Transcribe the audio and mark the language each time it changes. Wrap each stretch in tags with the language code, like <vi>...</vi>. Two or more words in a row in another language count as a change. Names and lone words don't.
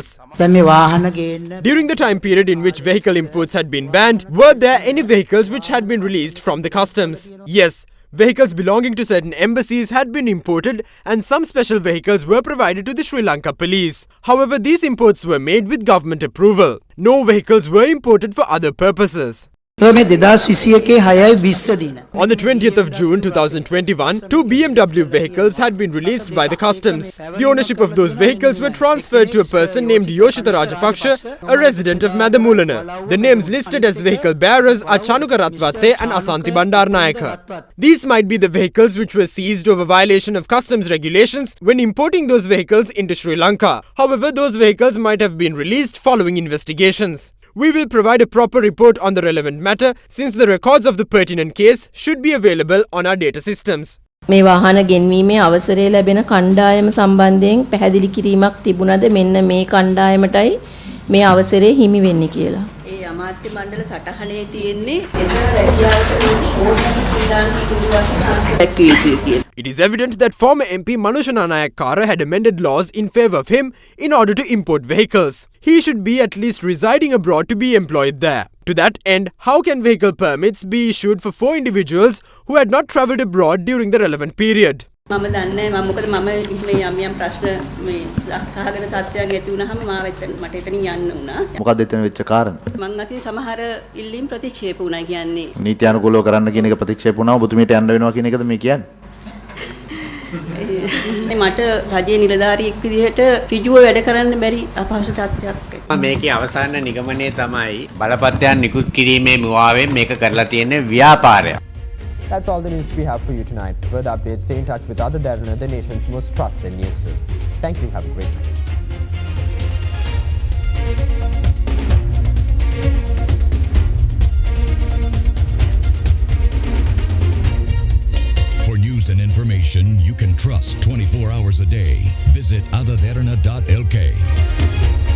<en>During the time period in which vehicle imports had been banned, were there any vehicles which had been released from the customs? Yes. Vehicles belonging to certain embassies had been imported and some special vehicles were provided to the Sri Lanka police. However, these imports were made with government approval. No vehicles were imported for other purposes.</en> <si>මේ 2021 දින.</si> <en>On the 20th of June 2021, two BMW vehicles had been released by the customs. The ownership of those vehicles were transferred to a person named Yoshita Rajapaksha, a resident of Madamulana. The names listed as vehicle bearers are Chanuka Ratwatte and Asanti Bandarnayaka. These might be the vehicles which were seized over violation of customs regulations when importing those vehicles into Sri Lanka. However, those vehicles might have been released following investigations. We will provide a proper report on the relevant matter since the records of the pertinent case should be available on our data systems.</en> <si>මේ වාහන ගෙන්වීමේ අවසරය ලැබෙන කණ්ඩායම සම්බන්ධයෙන් පැහැදිලි කිරීමක් තිබුණද මෙන්න මේ කණ්ඩායමටයි මේ අවසරය හිමි වෙන්නේ කියලා. ඒ අමාත්‍ය මණ්ඩල සටහනේ තියෙන්නේ එතන රැකියාවට ශ්‍රී</si> <en>It is evident that former MP Manushana Nayakkara had amended laws in favour of him in order to import vehicles. He should be at least residing abroad to be employed there. To that end, how can vehicle permits be issued for 4 individuals who had not travelled abroad during the relevant period?</en> <si>මම දන්නේ මම මොකද මම මේ යම් ප්‍රශ්න මේ සහගත තත්ත්වයන් ඇති වුණාම මට එතනින් යන්න වුණා. මොකක්ද එතන වෙච්ච කාරණා? මං අතින් සමහර ඉල්ලීම් ප්‍රතික්ෂේප වුණා කියන්නේ. නීත්‍යානුකූලව කරන්න කියන එක ප්‍රතික්ෂේප වුණා ඔබතුමීට යන්න වෙනවා කියන එකද මේ කියන්නේ? මට රජයේ නිලධාරියෙක් විදිහට ඍජුව වැඩ කරන්න බැරි අපහසු තත්ත්වයක්. මේකේ අවසාන නිගමනය තමයි බලපත්‍රයන් නිකුත් කිරීමේ මුවාවෙන් මේක කරලා තියෙන ව්‍යාපාරයක්.</si> <en>That's all the news we have for you tonight. For further updates, stay in touch with other Derana, the nation's most trusted news source. Thank you. Have a great night. For news and information you can trust 24 hours a day, visit otherderana.lk.</en>